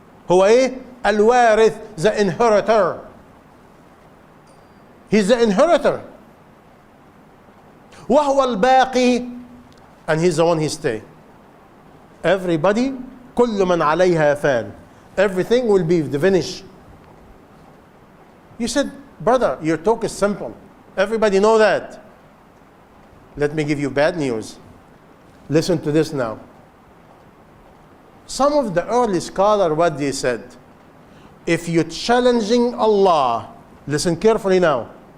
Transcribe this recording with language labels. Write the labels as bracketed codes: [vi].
[ar] هو ايه؟ الوارث, [en] the inheritor. He's the inheritor. [ar] وهو الباقي, [en] and he's the one he stay. [ar] Everybody, كل من عليها فان. [en] Everything will be finished. You said, brother, your talk is simple. Everybody know that. Let me give you bad news. Listen to this now. Some of the early scholars, what they said, if you're challenging Allah, listen carefully now.